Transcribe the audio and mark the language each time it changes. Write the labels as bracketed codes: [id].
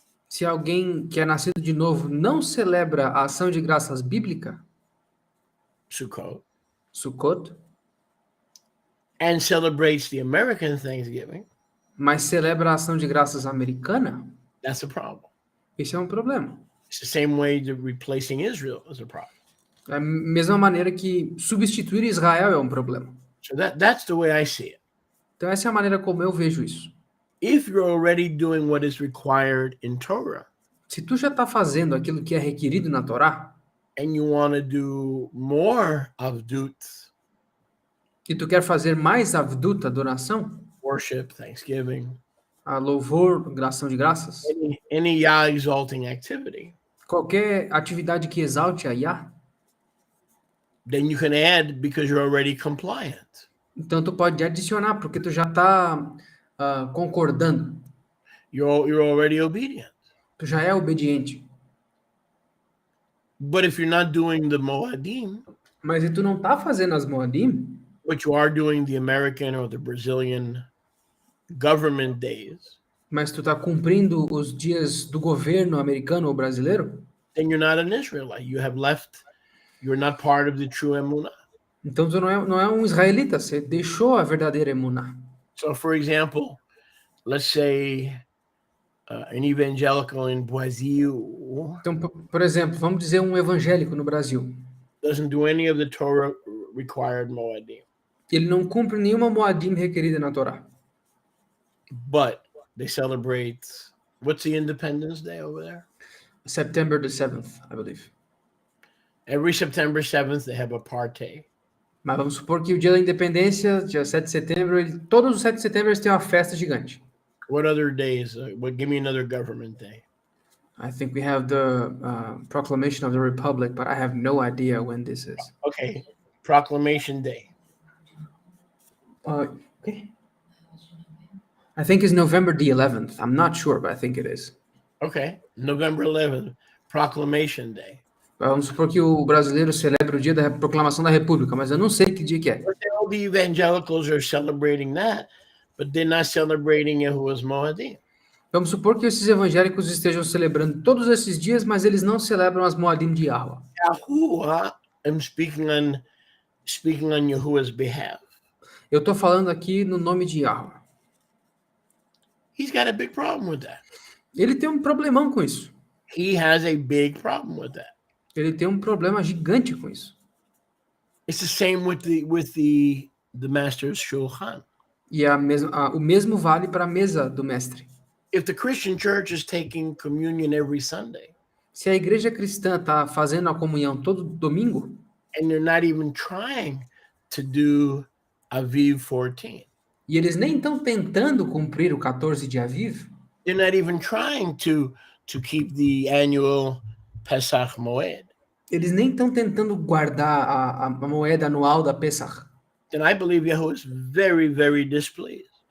[pt] se alguém que é nascido de novo não celebra a ação de graças bíblica, [en] Sukkot, [pt] Sukkot, [en] and celebrates the American Thanksgiving, [pt] mas celebra a ação de graças americana, [en] that's a problem. [pt] isso é um problema. [en] It's the same way that replacing Israel is a problem. [pt] Da mesma maneira que substituir Israel é um problema. [en] So that's the way I see it. [pt] Então essa é a maneira como eu vejo isso. [en] If you're already doing what is required in Torah, [pt] Se tu já está fazendo aquilo que é requerido na Torá, [en] and you want to do more avdut, [pt] e tu quer fazer mais avdut, adoração, [en] worship, thanksgiving, [pt] a louvor, ação de graças, [en] any Yah exalting activity, [pt] qualquer atividade que exalte a Yah, [en] then you can add because you're already compliant. [pt] então tu pode adicionar, porque tu já está concordando, [en] You're already obedient. [pt] tu já é obediente. [en] But if you're not doing the Moadim, [pt] Mas se tu não está fazendo as Moadim, [en] but you are doing the American or the Brazilian government days, [pt] mas tu está cumprindo os dias do governo americano ou brasileiro, [en] then you're not an Israelite. You're not part of the true Emunah. [pt] então tu não é um israelita, você deixou a verdadeira emuná. [en] So, for example, let's say an evangelical in Brazil [pt] Então, por exemplo, vamos dizer um evangélico no Brasil. [en] doesn't do any of the Torah required Moadim, [pt] Ele não cumpre nenhuma Moadim requerida na Torá. [en] but they celebrate, what's the Independence Day over there? September the 7th, I believe. Every September 7th, they have a party. [pt] Mas vamos supor que o dia da independência, dia 7 de setembro, todos os 7 de setembro eles têm uma festa gigante. [en] What other days? Give me another government day. I think we have the Proclamation of the Republic, but I have no idea when this is. Okay, Proclamation Day. Okay. I think it's November the 11th. I'm not sure, but I think it is. Okay, November 11th, Proclamation Day. [pt] Vamos supor que o brasileiro celebra o dia da proclamação da República, mas eu não sei que dia que é. [en] All the evangelicals are celebrating that, but they're not celebrating Yahuwah's Moadim. [pt] Vamos supor que esses evangélicos estejam celebrando todos esses dias, mas eles não celebram as Moadim de Yahweh. [en] Yahuwah, I'm speaking on Yahuwah's behalf. [pt] Eu estou falando aqui no nome de Yahweh. [en] He's got a big problem with that. [pt] Ele tem um problemão com isso. [en] He has a big problem with that. [pt] Ele tem um problema gigante com isso. [en] It's the same with the master's shulchan. [pt] E o mesmo vale para a mesa do mestre. [en] If the Christian church is taking communion every Sunday, [pt] se a igreja cristã está fazendo a comunhão todo domingo, [en] and they're not even trying to do Aviv 14, [pt] e eles nem estão tentando cumprir o 14 de Aviv, [en] they're not even trying to keep the annual Pesach Moed, [pt] eles nem estão tentando guardar a moeda anual da Pesach, [en] then I believe Yahuwah is very, very displeased.